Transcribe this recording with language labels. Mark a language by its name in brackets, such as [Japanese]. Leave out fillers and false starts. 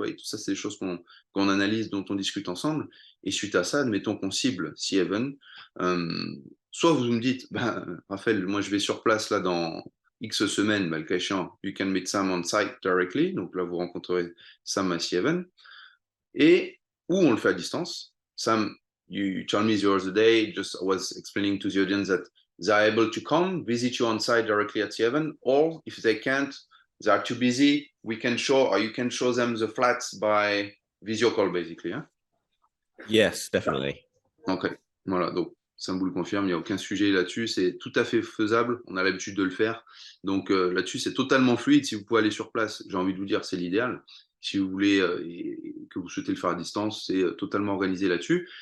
[French] Vous voyez, tout ça, c'est des choses qu'on analyse, dont on discute ensemble. Et suite à ça, admettons qu'on cible Seven. Soit vous me dites, ben, Raphaël, moi je vais sur place là dans X semaines, ben, le cas échéant, [English] you can meet Sam on site directly. [French] Donc là, vous rencontrerez Sam à Seven. Et ou on le fait à distance. [English] Sam, you told me the other day, just I was explaining to the audience that they're able to come visit you on site directly at Seven, or if they can't, they are too busy, we can show or you can show them the flats by video call basically. Hein? Yes, definitely. [French] Ok, voilà, donc Sam vous le confirme, il n'y a aucun sujet là-dessus, c'est tout à fait faisable, on a l'habitude de le faire. Donc là-dessus, c'est totalement fluide. Si vous pouvez aller sur place, j'ai envie de vous dire, c'est l'idéal. Si vous voulez et que vous souhaitez le faire à distance, c'est totalement organisé là-dessus.